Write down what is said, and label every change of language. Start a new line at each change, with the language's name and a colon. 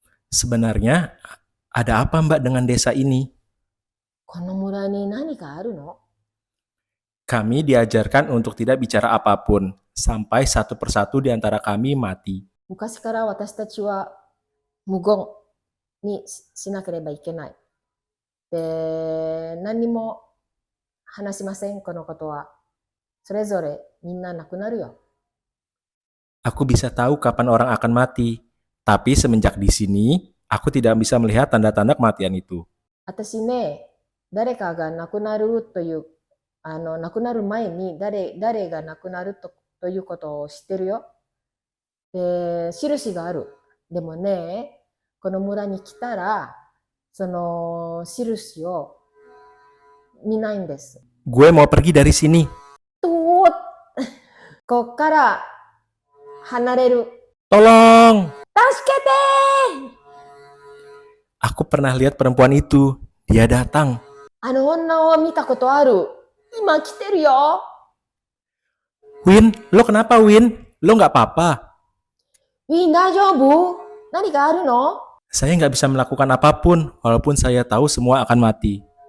Indonesian: Sebenarnya ada apa Mbak dengan desa ini?
Japanese: この村に何かあるの?
Indonesian: Kami diajarkan untuk tidak bicara apapun sampai satu persatu di antara kami mati.
Japanese: 昔から私たちは無言にしなければいけない。で、何も話しません、このことは。それぞれみんな亡くなるよ。
Indonesian: Aku bisa tahu kapan orang akan mati, tapi semenjak di sini, aku tidak bisa melihat tanda-tanda kematian itu.
Japanese: 私ね、誰かが亡くなるという、亡くなる前に誰が亡くなるということを知ってるよ。で、印がある。でもね、この村に来たら、その印を見ないんです。
Indonesian: Gue mau pergi dari sini.
Japanese: こっから離れる。
Indonesian: Tolong!
Japanese: 助けて!
Indonesian: Aku pernah lihat perempuan itu. Dia datang.
Japanese: あの女を見たことある。今来てるよ。
Indonesian: Win, lo kenapa Win? Lo nggak apa-apa?
Japanese: ウィン大丈夫？何かあるの？
Indonesian: Saya nggak bisa melakukan apapun, walaupun saya tahu semua akan mati.